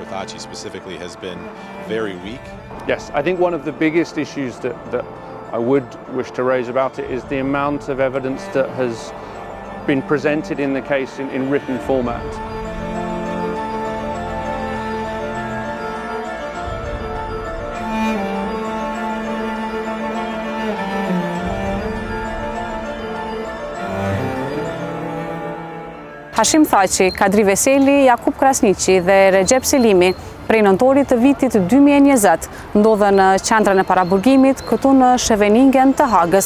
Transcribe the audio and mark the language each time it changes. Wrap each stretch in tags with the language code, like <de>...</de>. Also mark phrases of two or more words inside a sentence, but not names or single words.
<en>Thaçi specifically has been very weak. Yes, I think one of the biggest issues that I would wish to raise about it is the amount of evidence that has been presented in the case in written format.</en> <sq>Hashim Thaçi, Kadri Veseli, Jakub Krasniqi dhe Recep Selimi prej nëntorit të vitit 2020 ndodhen në qendrën e paraburgimit këtu në Scheveningen të Hagës.</sq>